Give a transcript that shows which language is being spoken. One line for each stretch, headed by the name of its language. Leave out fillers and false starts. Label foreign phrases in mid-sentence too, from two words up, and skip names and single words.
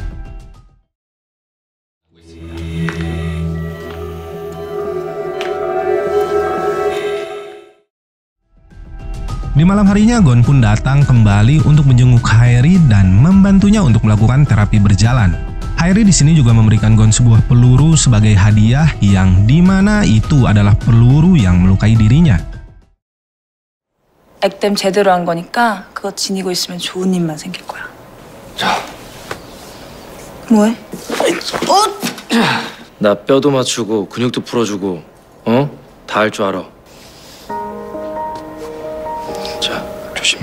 Indonesian: Di malam harinya, Gon pun datang kembali untuk menjenguk Hairi dan membantunya untuk melakukan terapi berjalan. Hairi di sini juga memberikan Gon sebuah peluru sebagai hadiah yang dimana itu adalah peluru yang melukai dirinya.
Korean: 액땜 제대로 한 거니까 그거 지니고 있으면 좋은 일만 생길 거야. 자. 뭐해? 나 뼈도 맞추고 근육도 풀어주고 다 할 줄 알아. 자, 조심히.